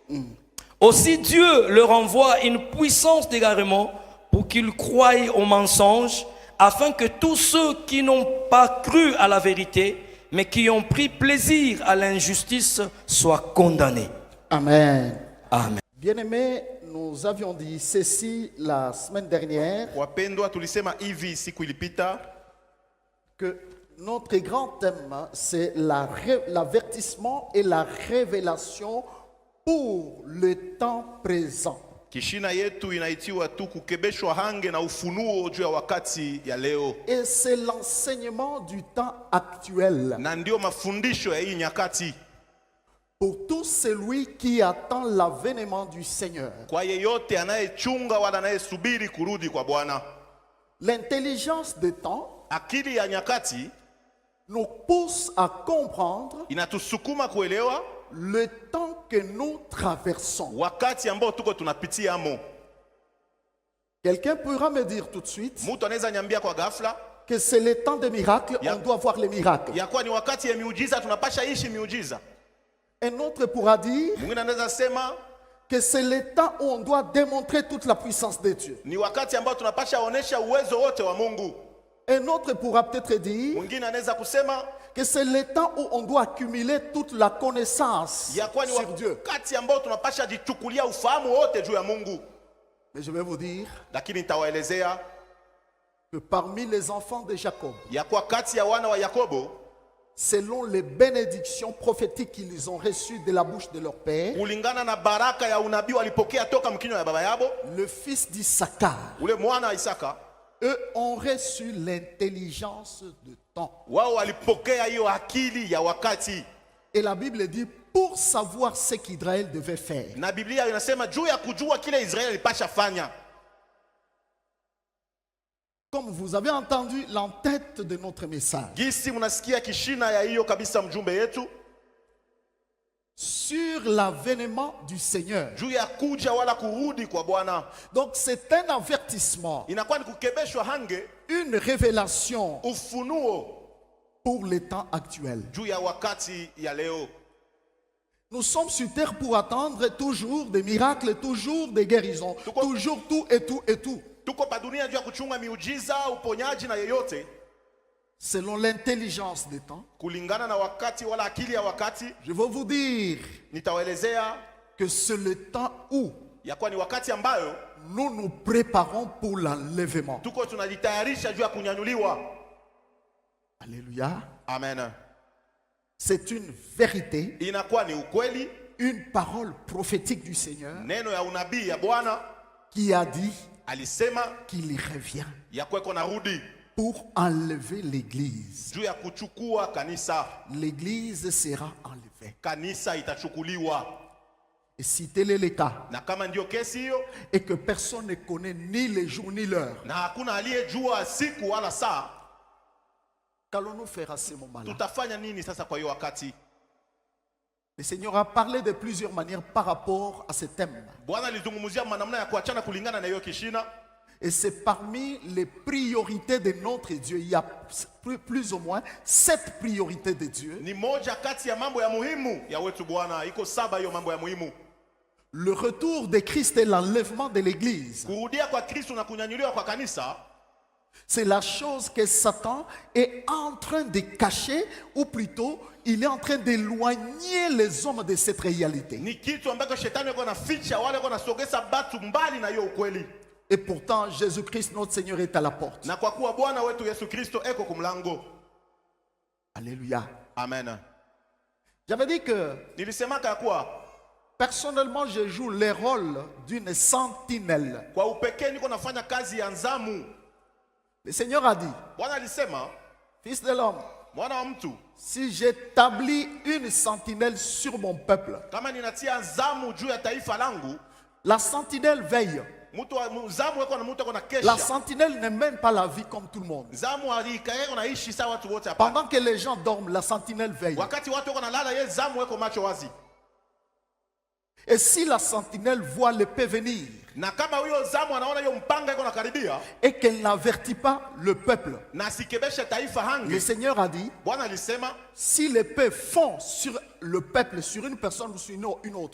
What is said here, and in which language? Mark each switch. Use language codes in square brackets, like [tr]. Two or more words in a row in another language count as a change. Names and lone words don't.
[fr] Aussi Dieu leur envoie une puissance d'égarement pour qu'ils croient aux mensonges, afin que tous ceux qui n'ont pas cru à la vérité, mais qui ont pris plaisir à l'injustice, soient condamnés. Amen. Amen. Bien-aimés, nous avions dit ceci la semaine dernière, [sw] Wapendwa, tulisema hivi siku ilipita [fr] que notre grand thème, c'est l'avertissement et la révélation pour le temps présent. [sw] kishina yetu inaitiwa tu kukebeshwa hange na ufunuo juu ya wakati ya leo, [fr] Et c'est l'enseignement du temps actuel. [sw] na ndio mafundisho ya hii nyakati [fr] Pour tout celui qui attend l'avènement du Seigneur. [sw] kwa yeyote anayechunga wala anayesubiri kurudi kwa Bwana. [fr] L'intelligence des temps [sw] Akili ya nyakati [fr] nous pousse à comprendre [sw] inatusukuma kuelewa [fr] le temps que nous traversons. [sw] wakati ambao tuko tunapitia amo. [fr] Quelqu'un pourra me dire tout de suite [sw] Mtu anaweza nyambia kwa ghafla [fr] que c'est le temps des miracles, [sw] Ya- [fr] on doit voir les miracles. [sw] ya kuwa ni wakati ya miujiza, tunapasha ishi miujiza. [fr] Un autre pourra dire [sw] Mwingine anaweza sema [fr] que c'est le temps où on doit démontrer toute la puissance de Dieu. [sw] ni wakati ambao tunapasha onesha uwezo wote wa Mungu. [fr] Un autre pourra peut-être dire [sw] Mwingine anaweza kusema [fr] que c'est le temps où on doit accumuler toute la connaissance [sw] ya kuwa ni [fr] sur Dieu. [sw] wakati ambao tunapasha jichukulia ufahamu wote juu ya Mungu. [fr] Mais je vais vous dire [sw] lakini nitawaelezea [fr] que parmi les enfants de Jacob, [sw] ya kuwa kati ya wana wa Yakobo, [fr] selon les bénédictions prophétiques qu'ils ont reçues de la bouche de leur père, [sw] kulingana na baraka ya unabii walipokea toka mkinywa ya baba yabo, [fr] le fils d'Issachar, [sw] ule mwana wa Isaka, [fr] eux ont reçu l'intelligence de temps. [sw] wao walipokea hiyo akili ya wakati. [fr] Et la Bible dit pour savoir ce qu'Israël devait faire. [sw] Na Biblia inasema juu ya kujua kile Israeli alipasha fanya. [fr] Comme vous avez entendu l'entête de notre message, [sw] Gisi mnasikia kishina ya hiyo kabisa mjumbe yetu, [fr] sur l'avènement du Seigneur. [sw] juu ya kuja wala kurudi kwa Bwana. [fr] Donc c'est un avertissement, [sw] Inakuwa ni kukebeshwa hange, [fr] une révélation [sw] ufunuo [fr] pour les temps actuels. [sw] juu ya wakati ya leo. [fr] Nous sommes sur terre pour attendre toujours des miracles, toujours des guérisons, toujours tout et tout et tout. [sw] Tuko pa dunia juu ya kuchunga miujiza, uponyaji na yeyote [fr] Selon l'intelligence des temps, [sw] kulingana na wakati wala akili ya wakati. [fr] je veux vous dire [sw] Nitawaelezea [fr] que c'est le temps où [sw] ya kuwa ni wakati ambayo [fr] nous nous préparons pour l'enlèvement. [sw] tuko tunajitayarisha juu ya kunyanyuliwa. [fr] Alléluia. Amen. C'est une vérité, [sw] Inakuwa ni ukweli, [fr] une parole prophétique du Seigneur [sw] neno ya unabii ya Bwana [fr] qui a dit [sw] alisema [fr] qu'il revient [sw] ya kweko narudi [fr] pour enlever l'église. [sw] juu ya kuchukua kanisa. [fr] L'église sera enlevée. [sw] Kanisa itachukuliwa, [fr] Et si tel est le cas, [sw] na kama ndio kesi hiyo, [fr] et que personne ne connaît ni les jours ni l'heure, [sw] na hakuna aliyejua siku wala saa, [fr] qu'allons-nous faire à ce moment-là? [sw] tutafanya nini sasa kwa hiyo wakati? [fr] Le Seigneur a parlé de plusieurs manières par rapport à ce thème. [sw] Bwana alizungumzia manamna ya kuachana kulingana na hiyo kishina, [fr] Et c'est parmi les priorités de notre Dieu. Il y a plus ou moins 7 priorités de Dieu. [sw] ni moja kati ya mambo ya muhimu ya wetu Bwana. Iko 7 hiyo mambo ya muhimu: [fr] Le retour de Christ et l'enlèvement de l'église. [sw] kurudia kwa Kristo na kunyanyuliwa kwa kanisa. [fr] C'est la chose que Satan est en train de cacher, ou plutôt, il est en train d'éloigner les hommes de cette réalité. [sw] Ni kitu ambacho shetani yuko na ficha, wale yuko nasogeza batu mbali na hiyo ukweli. [fr] Et pourtant, Jésus-Christ, notre Seigneur, est à la porte. [sw] Na kwa kuwa Bwana wetu Yesu Kristo eko kumlango. [fr] Alléluia. Amen. J'avais dit que, [sw] Nilisemaka ya kuwa [fr] personnellement, je joue le rôle d'une sentinelle. [sw] kwa upekee niko nafanya kazi ya nzamu. [fr] Le Seigneur a dit, [sw] Bwana alisema, [fr] Fils de l'homme, [sw] mwana wa mtu, [fr] si j'établis une sentinelle sur mon peuple, [sw] kama ninatia nzamu juu ya taifa langu, [fr] la sentinelle veille. [sw] mtu wa nzamu weko na mtu weko na [fr] La [sw] kesha. [fr] sentinelle ne mène pas la vie comme tout le monde. [sw] Nzamu alikae unaishi sawa watu wote hapa. [fr] Pendant que les gens dorment, la sentinelle veille. [sw] Wakati watu weko na lala, yeye nzamu weko macho wazi. [fr] Et si la sentinelle voit l'épée venir [sw] Na kama huyo nzamu anaona hiyo mpanga iko nakaribia [fr] et qu'elle n'avertit pas le peuple, [sw] na sikebeshe taifa [fr] le [sw] hangi, [fr] Seigneur a dit, [sw] Bwana alisema [fr] si l'épée fond sur le peuple, sur une personne ou sur une autre,